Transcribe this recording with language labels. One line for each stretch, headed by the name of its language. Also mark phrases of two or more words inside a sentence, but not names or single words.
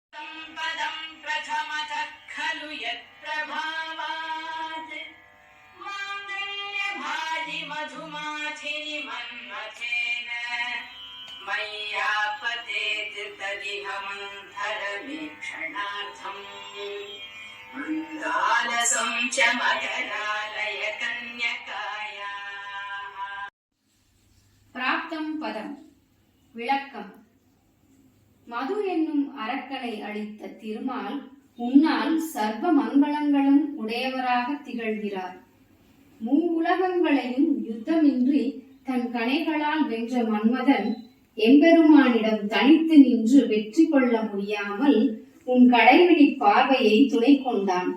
Sanskrit: पदं प्रथमतः खलु यत्प्रभावात् माङ्गल्यभाजि मधुमाथिनि मन्मथेन मय्यापतेत् तदिह मन्थरवीक्षणार्थम् मन्दालसं च मकरालय कन्यकायाः. प्राप्तं पदम्.
Tamil: விளக்கம். மது என்னும் அரக்கனை அளித்த திருமால் உன்னால் சர்வ மங்களங்களும் உடையவராக திகழ்கிறார். உலகங்களையும் யுத்தமின்றி தன் கணைகளால் வென்ற மன்மதன் எம்பெருமானிடம் தனித்து நின்று வெற்றி கொள்ள முடியாமல் உன் கடைவிழி பார்வையை துணை கொண்டான்.